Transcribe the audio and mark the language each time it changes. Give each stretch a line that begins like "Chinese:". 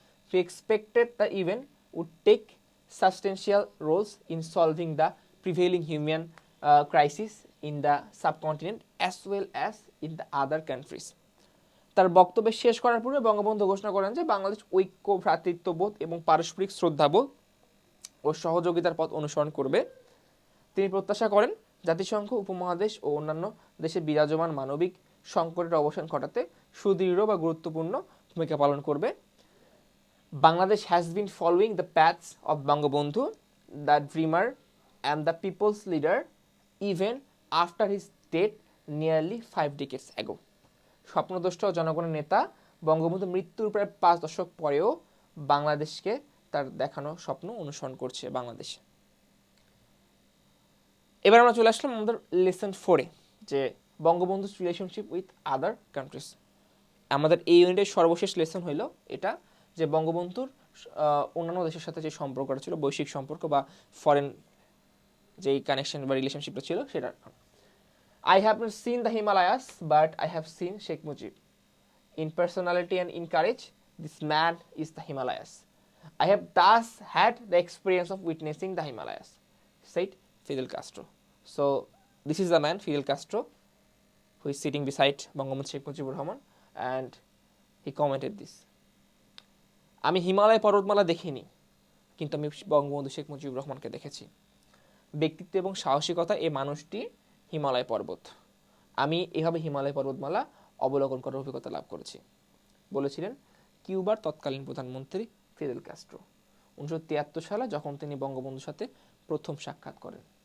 English: He expected the event would take substantial roles in solving the prevailing human crisis in the subcontinent as well as in the other countries.
Bangla: তার বক্তব্য শেষ করার পূর্বে বঙ্গবন্ধু ঘোষণা করেন যে বাংলাদেশ ঐক্য, ভ্রাতৃত্ববোধ এবং পারস্পরিক শ্রদ্ধাবোধ ও সহযোগিতার পথ অনুসরণ করবে। তিনি প্রত্যাশা করেন জাতিসংঘ, উপমহাদেশ ও অন্যান্য দেশে বিরাজমান মানবিক সংকটের অবসান ঘটাতে সুদৃঢ় বা গুরুত্বপূর্ণ ভূমিকা পালন করবে।
English: Bangladesh has been following the paths of Bangabandhu, the dreamer and the people's leader even after his death nearly 5 decades ago.
Bangla: স্বপ্নদ্রষ্ট জনগণের নেতা বঙ্গবন্ধু মৃত্যুর প্রায় 5 দশক পরেও বাংলাদেশকে তার দেখানো স্বপ্ন অনুসরণ করছে বাংলাদেশ। এবার আমরা চলে আসলাম আমাদের লেসন 4-এ, যে
English: Bangabandhu's relationship with other countries.
Bangla: আমাদের এই ইউনিটের সর্বশেষ লেসন হইল এটা, যে বঙ্গবন্ধুর অন্যান্য দেশের সাথে যে সম্পর্কটা ছিল, বৈশ্বিক সম্পর্ক বা ফরেন যেই কানেকশন বা রিলেশনশিপটা ছিল সেটা।
English: I have not seen the Himalayas, but I have seen Sheikh Mujib. In personality and in courage, this man is the Himalayas. I have thus had the experience of witnessing the Himalayas, said Fidel Castro. So, this is the man, Fidel Castro, who is sitting beside Bangabandhu Sheikh Mujibur Rahman, and he commented this.
Bangla: আমি হিমালয় পর্বতমালা দেখিনি, কিন্তু আমি বঙ্গবন্ধু শেখ মুজিবুর রহমানকে দেখেছি। ব্যক্তিত্ব এবং সাহসিকতা এই মানুষটি হিমালয় পর্বত। আমি এভাবে হিমালয় পর্বতমালা অবলোকন করার অভিজ্ঞতা লাভ করেছি, বলেছিলেন কিউবার তৎকালীন প্রধানমন্ত্রী ফিদেল কাস্ট্রো 1973 সালে, যখন তিনি বঙ্গবন্ধুর সাথে প্রথম সাক্ষাৎ করেন।